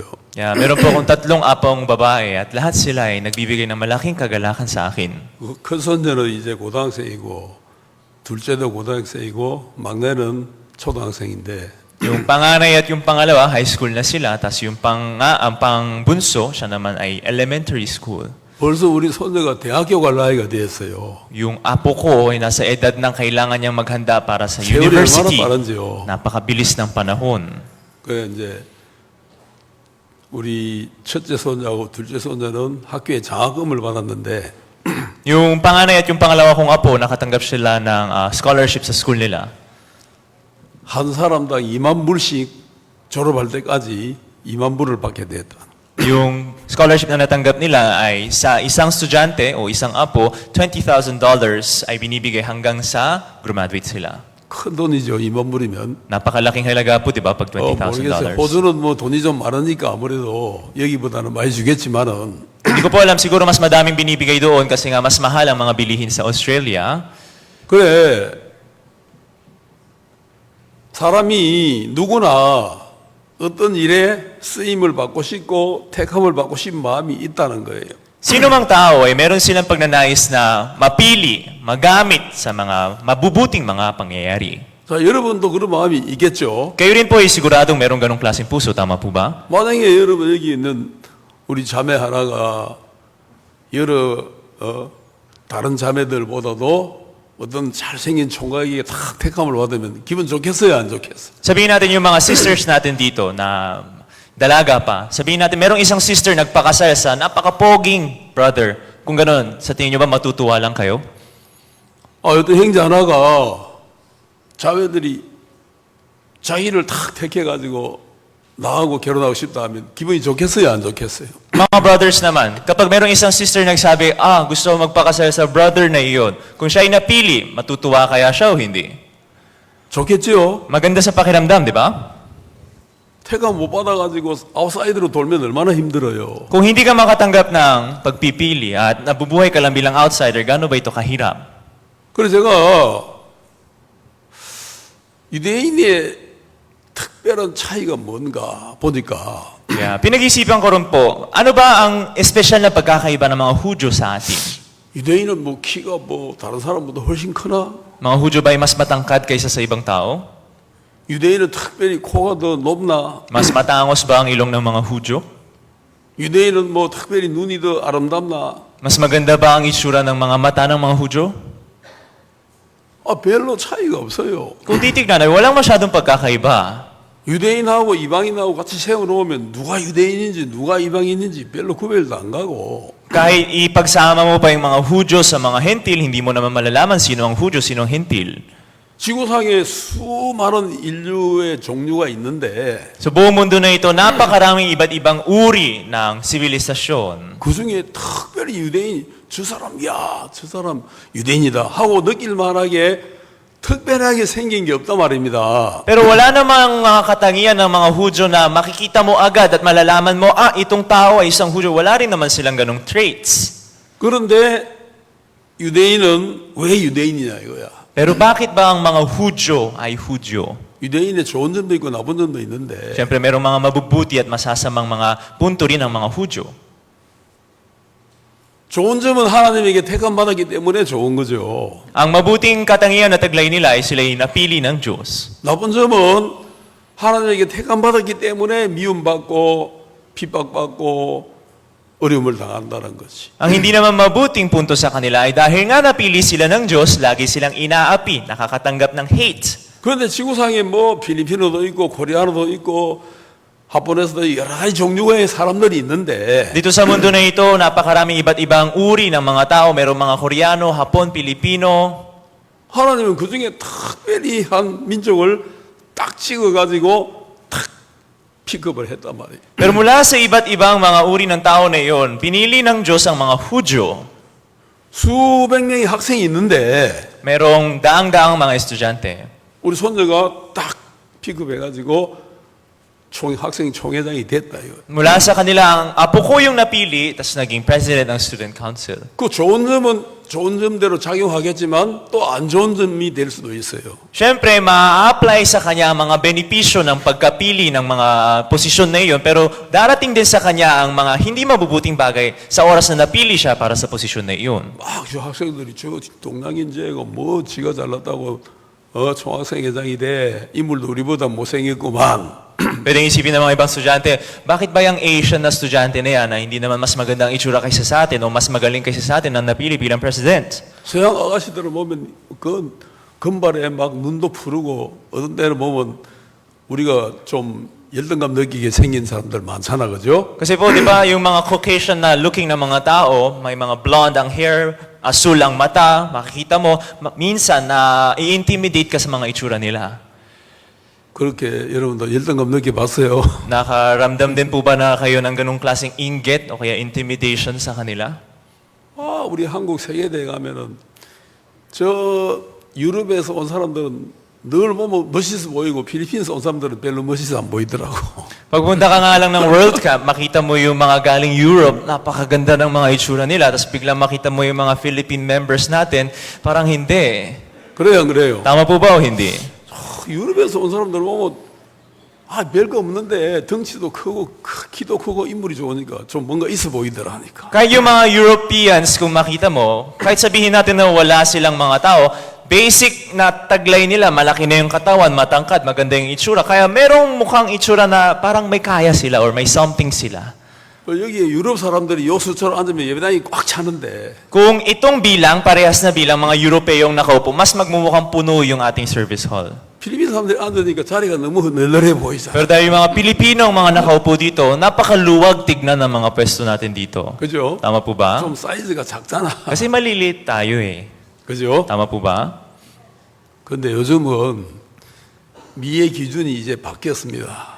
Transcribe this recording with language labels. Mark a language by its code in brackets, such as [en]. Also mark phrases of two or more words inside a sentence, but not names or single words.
[tl] Meron po akong 3 apong babae at lahat sila ay nagbibigay ng malaking kagalakan sa akin. [ko] 큰 손녀는 이제 고등학생이고 둘째도 고등학생이고 막내는 초등학생인데 [tl] Yung panganay at yung pangalawa, [en] high school [tl] na sila, tapos yung ang pangbunso, siya naman ay [en] elementary school. [ko] 벌써 우리 손녀가 대학교 갈 나이가 됐어요. [tl] Yung apo ko ay nasa edad ng kailangan niyang maghanda para sa [ko] 세월이 [tl] university. [ko] 얼마나 빠른지요. [tl] Napakabilis ng panahon. [ko] 그 이제 우리 첫째 손자하고 둘째 손자는 학교에 장학금을 받았는데 [tl] Yung panganay at yung pangalawa kong apo, nakatanggap sila ng scholarship sa school nila. [ko] 한 사람당 2만 불씩 졸업할 때까지 2만 불을 받게 됐다. [tl] Yung scholarship na natanggap nila ay sa isang estudyante o isang apo, $20,000 ay binibigay hanggang sa graduate sila. [ko] 큰 돈이죠. 2만 불이면. [tl] Napakalaking halaga po, di ba, pag [ko] 모르겠어요. [tl] $20,000. [ko] 호주는 뭐 돈이 좀 많으니까 아무래도 여기보다는 많이 주겠지만은 [tl] Hindi ko po alam, siguro mas madaming binibigay doon kasi nga mas mahal ang mga bilihin sa Australia. [ko] 그래 사람이 누구나 어떤 일에 쓰임을 받고 싶고 택함을 받고 싶은 마음이 있다는 거예요. [tl] Sino mang tao ay meron silang pagnanais na mapili, magamit sa mga mabubuting mga pangyayari. [ko] 자, 여러분도 그런 마음이 있겠죠. [tl] Kayo rin po ay siguradong merong ganong klaseng puso, tama po ba? [ko] 만약에 여러분 여기 있는 우리 자매 하나가 여러 다른 자매들보다도 어떤 잘생긴 총각에게 탁 택함을 받으면 기분 좋겠어요, 안 좋겠어요? [tl] Sabihin natin yung mga sisters natin dito na dalaga pa. Sabihin natin merong isang sister nagpakasal sa napakapoging brother. Kung gano'n, sa tingin nyo ba matutuwa lang kayo? [ko] 어떤 형제 하나가 자매들이 자기를 탁 택해가지고 나하고 결혼하고 싶다 하면 기분이 좋겠어요, 안 좋겠어요? [tl] Mga brothers naman, kapag merong isang sister nagsabi, gusto ko magpakasal sa brother na iyon, kung siya ay napili, matutuwa kaya siya o hindi? [ko] 좋겠죠? [tl] Maganda sa pakiramdam, di ba? [ko] 택함 못 받아가지고 아웃사이드로 돌면 얼마나 힘들어요. [tl] Kung hindi ka makatanggap ng pagpipili at nabubuhay ka lang bilang outsider, gaano ba ito kahirap? [ko] 그래서 제가 유대인의 특별한 차이가 뭔가 보니까 [tl] Kaya pinag-isipan ko rin po, ano ba ang espesyal na pagkakaiba ng mga Hudyo sa atin? [ko] 유대인은 뭐 키가 뭐 다른 사람보다 훨씬 크나? [tl] Mga Hudyo ba ay mas matangkad kaysa sa ibang tao? [ko] 유대인은 특별히 코가 더 높나? [tl] Mas matangos ba ang ilong ng mga Hudyo? [ko] 유대인은 뭐 특별히 눈이 더 아름답나? [tl] Mas maganda ba ang itsura ng mga mata ng mga Hudyo? [ko] 별로 차이가 없어요. [tl] Kung titignan ay walang masyadong pagkakaiba. [ko] 유대인하고 이방인하고 같이 세워놓으면 누가 유대인인지 누가 이방인인지 별로 구별도 안 가고 [tl] Kahit ipagsama mo pa yung mga Hudyo sa mga Hentil, hindi mo naman malalaman sino ang Hudyo, sino ang Hentil. [ko] 지구상에 수많은 인류의 종류가 있는데 [tl] Sa buong mundo na ito, napakaraming iba't ibang uri ng sibilisasyon. [ko] 그 중에 특별히 유대인 저 사람 유대인이다 하고 느낄 만하게 특별하게 생긴 게 없단 말입니다. [tl] Pero wala namang mga katangian ng mga Hudyo na makikita mo agad at malalaman mo, itong tao ay isang Hudyo. Wala rin naman silang ganong traits. [ko] 그런데 유대인은 왜 유대인이냐 이거야. [tl] Pero bakit ba ang mga Hudyo ay Hudyo? [ko] 유대인의 좋은 점도 있고 나쁜 점도 있는데 [tl] Siyempre, merong mga mabubuti at masasamang mga punto rin ng mga Hudyo. [ko] 좋은 점은 하나님에게 택함 받았기 때문에 좋은 거죠. [tl] Ang mabuting katangian na taglay nila ay sila'y napili ng Diyos. [ko] 나쁜 점은 하나님에게 택함 받았기 때문에 미움받고 핍박받고 어려움을 당한다는 것이. [tl] Ang hindi naman mabuting punto sa kanila ay dahil nga napili sila ng Diyos, lagi silang inaapi, nakakatanggap ng hate. [ko] 그런데 지구상에 뭐 필리핀어도 있고 코리아노도 있고 하폰에서도 여러 가지 종류의 사람들이 있는데 [tl] Dito sa mundo na ito, napakaraming iba't ibang uri ng mga tao. Merong mga Koreano, Hapon, Pilipino. [ko] 하나님은 그 중에 특별히 한 민족을 딱 찍어가지고 탁 픽업을 했단 말이에요. [tl] Pero mula sa iba't ibang mga uri ng tao na iyon, pinili ng Diyos ang mga Hudyo. [ko] 수백 명의 학생이 있는데 [tl] Merong daang-daang mga estudyante. [ko] 우리 손녀가 딱 픽업해가지고 학생 총회장이 됐다 이거. [tl] Mula sa kanila, ang apo ko yung napili, tapos naging president ng [en] student council. [ko] 그 좋은 점은 좋은 점대로 작용하겠지만 또 안 좋은 점이 될 수도 있어요. [tl] Siyempre, ma-apply sa kanya ang mga benepisyo ng pagkapili ng mga posisyon na iyon, pero darating din sa kanya ang mga hindi mabubuting bagay sa oras na napili siya para sa posisyon na iyon. [ko] 막 저 학생들이 저 동양인재고 뭐 지가 잘났다고 총학생회장이 돼 인물도 우리보다 못생겼구만. [tl] Pwedeng isipin ng mga ibang estudyante, bakit ba yung Asian na estudyante na yan na hindi naman mas magandang itsura kaysa sa atin o mas magaling kaysa sa atin ang napili bilang president? [ko] 서양 아가씨들을 보면 그 금발에 막 눈도 푸르고 어떤 때는 보면 우리가 좀 열등감 느끼게 생긴 사람들 많잖아, 그죠? [tl] Kasi po, di ba, yung mga Caucasian na looking na mga tao, may mga blonde ang hair, asul ang mata, makikita mo, minsan na i-intimidate ka sa mga itsura nila. [ko] 그렇게 여러분도 열등감 느껴봤어요? [tl] Nakaramdam din po ba na kayo ng ganung klaseng inggit o kaya intimidation sa kanila? [ko] 우리 한국 세계대에 가면은 저 유럽에서 온 사람들은 늘 보면 멋있어 보이고 필리핀에서 온 사람들은 별로 멋있어 안 보이더라고. [tl] Pagpunta ka nga lang ng World Cup, makita mo yung mga galing Europe, napakaganda ng mga itsura nila, tapos biglang makita mo yung mga [en] Philippine members [tl] natin, parang hindi. [ko] 그래요, 안 그래요? [tl] Tama po ba o hindi? [ko] 유럽에서 온 사람들 보면 별거 없는데 덩치도 크고 키도 크고 인물이 좋으니까 좀 뭔가 있어 보이더라 하니까. [tl] Kahit yung mga Europeans, kung makita mo, kahit sabihin natin na wala silang mga tao, basic na taglay nila, malaki na yung katawan, matangkad, maganda yung itsura. Kaya merong mukhang itsura na parang may kaya sila or may something sila. [ko] 여기 유럽 사람들이 요 수처럼 앉으면 예배당이 꽉 차는데 [tl] Kung itong bilang, parehas na bilang mga Europeyong nakaupo, mas magmumukhang puno yung ating [en] service hall. [ko] 필리핀 사람들이 앉으니까 자리가 너무 널널해 보이잖아. [tl] Pero dahil yung mga Pilipino ang mga nakaupo dito, napakaluwag tignan ng mga pwesto natin dito. [ko] 그죠? [tl] Tama po ba? [ko] 좀 사이즈가 작잖아. [tl] Kasi maliliit tayo eh. [ko] 그죠? [tl] Tama po ba? [ko] 근데 요즘은 미의 기준이 이제 바뀌었습니다.